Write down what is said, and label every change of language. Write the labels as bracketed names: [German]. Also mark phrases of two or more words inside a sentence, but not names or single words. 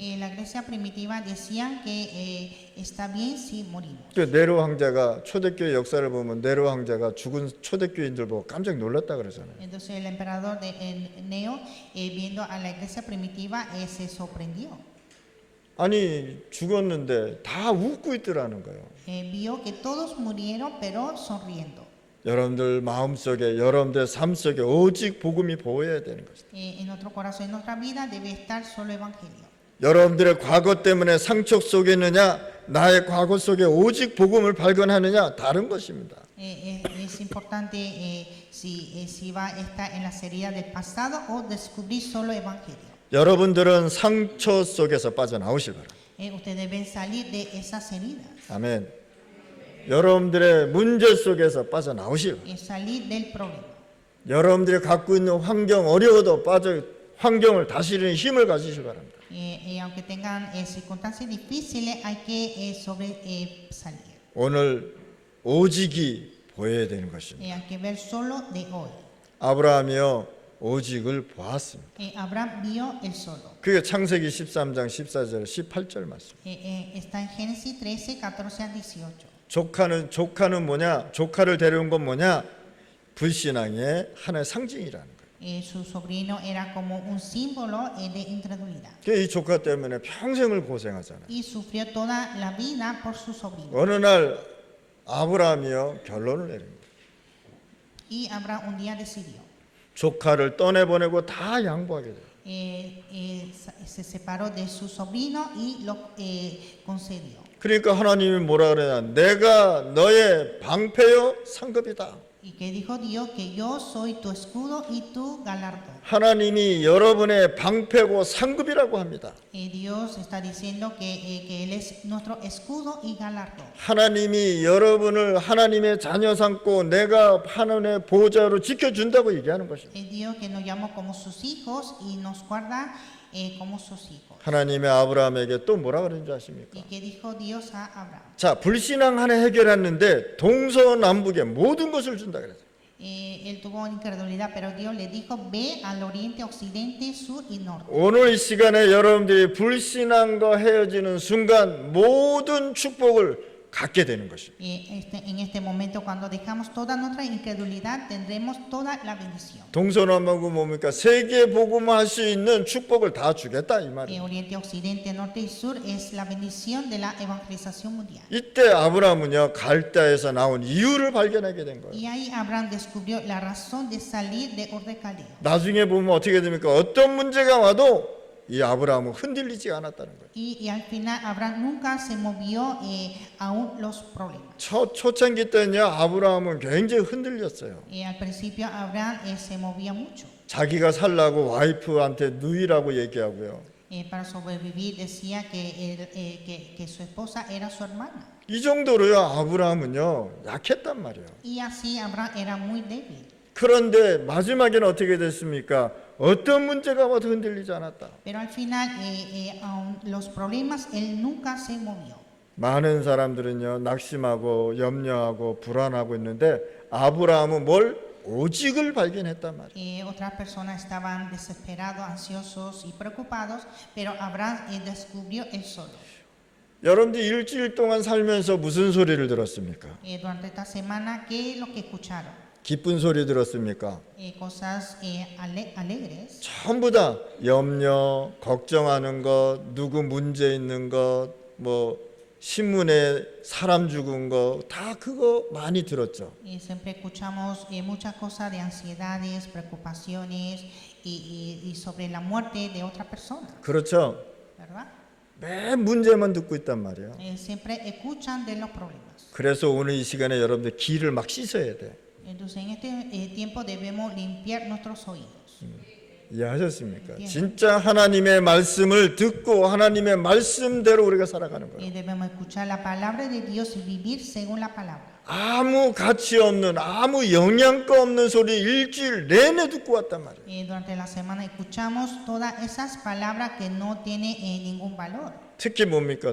[Spanish] La iglesia primitiva decían que está bien si morimos. [Korean] 그 네로 황제가 초대교회 역사를 보면 네로 황제가 죽은 초대교인들 보고 깜짝 놀랐다 그러잖아요. [Spanish] Entonces el emperador Neo, viendo a la iglesia primitiva, se sorprendió. [Korean] 아니 죽었는데 다 웃고 있더라는 거예요. [Spanish] Vio que todos murieron, pero sonriendo. [Korean] 여러분들 마음속에 여러분들 삶 속에 오직 복음이 보여야 되는 것입니다. [Spanish] En nuestro corazón, en nuestra vida, debe estar solo evangelio. [Korean] 여러분들의 과거 때문에 상처 속에 있느냐 나의 과거 속에 오직 복음을 발견하느냐 다른 것입니다. [Spanish] Es importante si va a estar en las heridas del pasado o descubrir solo evangelio. [Korean] 여러분들은 상처 속에서 빠져나오실 바랍니다. [Spanish] Ustedes deben salir de esas heridas, [Korean] 아멘. 여러분들의 문제 속에서 빠져나오실 바랍니다. [Spanish] salir del problema. [Korean] 여러분들이 갖고 있는 환경 어려워도 환경을 다스리는 힘을 가지시기 바랍니다. [Spanish] Aunque tengan circunstancias difíciles, hay que salir. [Korean] 오늘 오직이 보여야 되는 것입니다. [Spanish] Hay que ver solo de hoy. [Korean] 아브라함이요 오직을 보았습니다. [Spanish] Abraham vio el solo. [Korean] 그게 창세기 13장 14절 18절 말씀. [Spanish] Está en Génesis 13, 14 al 18. [Korean] 조카는 뭐냐? 조카를 데려온 건 뭐냐? 불신앙의 하나의 상징이라는 거예요. [Spanish] Su sobrino era como un símbolo de incredulidad. [Korean] 이 조카 때문에 평생을 고생하잖아요. [Spanish] Y sufrió toda la vida por su sobrino. [Korean] 어느 날 아브라함이요 결론을 내립니다. [Spanish] Y Abraham un día decidió. [Korean] 조카를 떠내보내고 다 양보하게 돼요. [Spanish] Se separó de su sobrino y lo concedió. [Korean] 그러니까 하나님이 뭐라 그러냐? 내가 너의 방패요 상급이다. [Spanish] Y que dijo Dios que yo soy tu escudo y tu galardón. [Korean] 하나님이 여러분의 방패고 상급이라고 합니다. [Spanish] Dios está diciendo que Él es nuestro escudo y galardón. [Korean] 하나님이 여러분을 하나님의 자녀 삼고 내가 하나님의 보호자로 지켜준다고 얘기하는 것입니다. [Spanish] Dios que nos llama como sus hijos y nos guarda como sus hijos. [Korean] 하나님의 아브라함에게 또 뭐라 그러는지 아십니까? [Spanish] Y que dijo Dios a Abraham. [Korean] 자, 불신앙 하나 해결했는데 동서남북에 모든 것을 준다 그랬어요. [Spanish] Él tuvo incredulidad, pero Dios le dijo, ve al oriente, occidente, sur y norte. [Korean] 오늘 이 시간에 여러분들이 불신앙과 헤어지는 순간 모든 축복을 갖게 되는 것입니다. [Spanish] En este momento, cuando dejamos toda nuestra incredulidad, tendremos toda la bendición. [Korean] 동서남북은 뭡니까? 세계 복음할 수 있는 축복을 다 주겠다 이 말이에요. [Spanish] Oriente, occidente, norte y sur es la bendición de la evangelización mundial. [Korean] 이때 아브라함은요 갈대아에서 나온 이유를 발견하게 된 거예요. [Spanish] Y ahí Abraham descubrió la razón de salir de Ur de Caldeo. [Korean] 나중에 보면 어떻게 됩니까? 어떤 문제가 와도 이 아브라함은 흔들리지 않았다는 거예요. [Spanish] Y al final Abraham nunca se movió aún los problemas. [Korean] 초창기 때는요 아브라함은 굉장히 흔들렸어요. [Spanish] Al principio Abraham se movía mucho. [Korean] 자기가 살라고 와이프한테 누이라고 얘기하고요. [Spanish] Para sobrevivir decía que su esposa era su hermana. [Korean] 이 정도로요 아브라함은요 약했단 말이에요. [Spanish] Y así Abraham era muy débil. [Korean] 그런데 마지막에는 어떻게 됐습니까? 어떤 문제가 와도 흔들리지 않았다. [Spanish] Pero al final, aun los problemas, él nunca se movió. [Korean] 많은 사람들은요 낙심하고 염려하고 불안하고 있는데 아브라함은 뭘? 오직을 발견했단 말이에요. [Spanish] Otras personas estaban desesperados, ansiosos y preocupados, pero Abraham descubrió él solo. [Korean] 여러분들 일주일 동안 살면서 무슨 소리를 들었습니까? [Spanish] Durante esta semana, ¿qué es lo que escucharon? [Korean] 기쁜 소리 들었습니까? [Spanish] Cosas alegres. [Korean] 전부 다 염려, 걱정하는 것, 누구 문제 있는 것, 뭐 신문에 사람 죽은 거 다 그거 많이 들었죠. [Spanish] Siempre escuchamos muchas cosas de ansiedades, preocupaciones y sobre la muerte de otra persona, [Korean] 그렇죠. [Spanish] ¿verdad? [Korean] 매 문제만 듣고 있단 말이에요. [Spanish] Siempre escuchan de los problemas. [Korean] 그래서 오늘 이 시간에 여러분들 귀를 막 씻어야 돼. [Spanish] Entonces en este tiempo debemos limpiar nuestros oídos. [Korean] 이해하셨습니까? 진짜 하나님의 말씀을 듣고 하나님의 말씀대로 우리가 살아가는 거예요. [Spanish] Debemos escuchar la palabra de Dios y vivir según la palabra. [Korean] 아무 가치 없는 아무 영양가 없는 소리 일주일 내내 듣고 왔단 말이에요. [Spanish] Durante la semana escuchamos todas esas palabras que no tienen ningún valor. [Korean] 특히 뭡니까?